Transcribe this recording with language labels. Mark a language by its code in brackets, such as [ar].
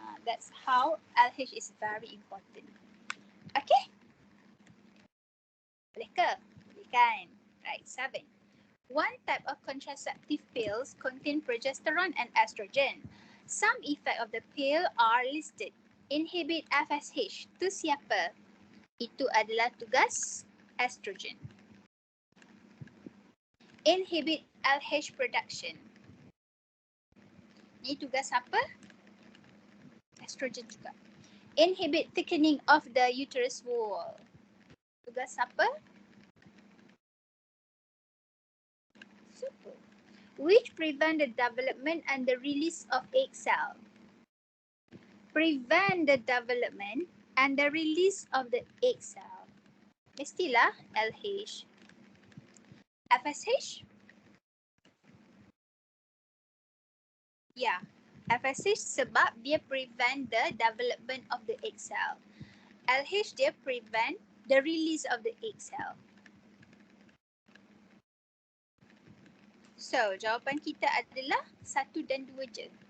[en] That's how LH is very important. Okay? [ms] Boleh ke? Boleh kan? [en] Right, 7. One type of contraceptive pills contain progesterone and estrogen. Some effect of the pill are listed. Inhibit FSH. [ms] Tu siapa? Itu adalah tugas estrogen. [en] Inhibit LH production. [ms] Ni tugas apa? Estrogen juga. [en] Inhibit thickening of the uterus wall. [ms] Tugas apa? [en] Super. Which prevent the development and the release of egg cell. Prevent the development and the release of the egg cell. [ms] Mestilah LH. FSH? Ya, FSH sebab dia [en] prevent the development of the egg cell. LH [ms] dia [en] prevent the release of the egg cell. [ms] So, jawapan kita adalah 1 dan 2 je.